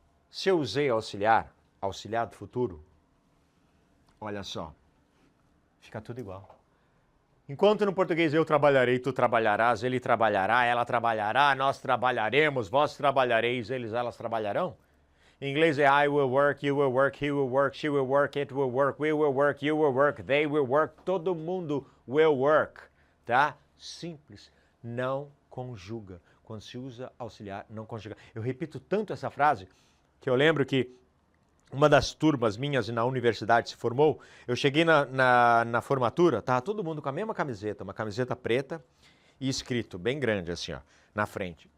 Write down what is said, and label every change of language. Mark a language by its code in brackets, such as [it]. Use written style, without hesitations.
[pt] Se eu usei auxiliar, auxiliar do futuro, olha só, fica tudo igual. Enquanto no português eu trabalharei, tu trabalharás, ele trabalhará, ela trabalhará, nós trabalharemos, vós trabalhareis, eles, elas trabalharão. Em inglês é [en] I will work, you will work, he will work, she will work, it will work, we will work, you will work, they will work, [pt] todo mundo [en] will work, [pt] tá? Simples, não conjuga. Quando se usa auxiliar, não conjuga. Eu repito tanto essa frase que eu lembro que uma das turmas minhas na universidade se formou, eu cheguei na formatura, tava todo mundo com a mesma camiseta, uma camiseta preta e escrito bem grande assim, ó, na frente.